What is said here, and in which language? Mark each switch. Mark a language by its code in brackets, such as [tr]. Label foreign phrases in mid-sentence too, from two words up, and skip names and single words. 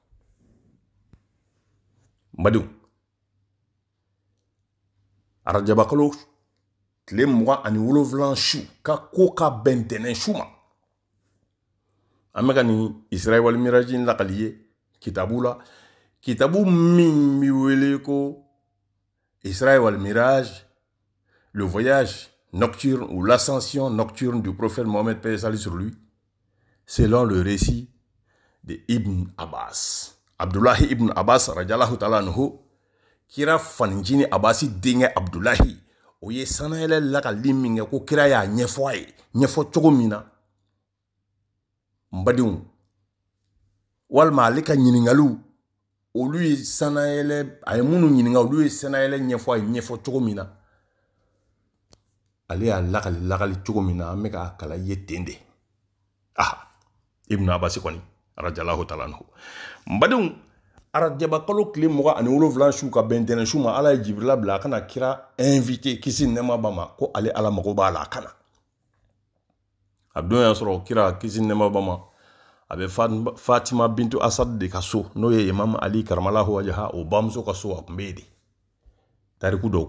[bm] mbadenw arajabakalo tile 27 su ka ko ka bɛn ntɛnɛn su ma an bɛka nin Israël wal miraji lakali ye kitabu la kitabu min bi wele ko [fr] Israël wal mirage le voyage nocturne ou l'ascension nocturne du prophète Mohammed paix et salut sur lui selon le récit de [bm] Ibn Abbas Abdullahi Ibn Abbas [ar] رضي الله تعالى عنه [bm] kira fanjini Abbasi denkɛ Abdullahi o ye sanayɛlɛ lakali min kɛ ko kira y'a ɲɛfɔ a ye ɲɛfɔ cogo min na mbadenw walima ale ka ɲininkaliw olu ye sanayɛlɛ a ye minnu ɲininka olu ye sanayɛlɛ ɲɛfɔ a ye ɲɛfɔ cogo min na ale y'a lakali cogo min na an bɛ k'a kala ye ten de Ibn Abbas kɔni [ar] رضي الله تعالى عنه [bm] mbadenw arajabakalo tile 27 su ka bɛn ntɛnɛn su ma ala ye Jibrila bila a kana kira invité kisi nɛma ba ma ko ale ala mago b'a la a kana a don y'a sɔrɔ kira kisi nɛma ba ma a bɛ Fatima bintu Asad de ka so n'o ye Imam Ali [ar] كرم الله وجهه [bm] o bamuso ka so a tun bɛ yen de tariku dɔw